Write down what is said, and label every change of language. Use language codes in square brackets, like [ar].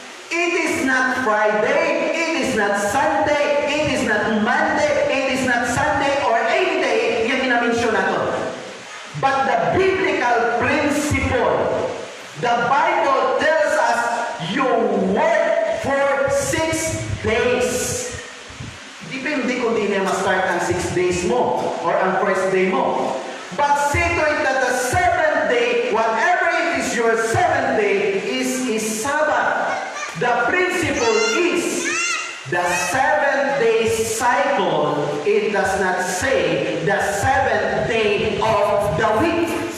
[en] It is not Friday, it is not Sunday, it is not Monday, it is not Sunday or any day, [tl] yan ina-mention natin. [en] But the biblical principle, the Bible tells us you work for 6 days. [tl] Depende kung di na ma-start ang 6 days mo or ang first day mo. [en] But say to it that the seventh day, whatever it is your seventh day, is Sabbath. The principle is the 7-day cycle. It does not say the 7th day of the week.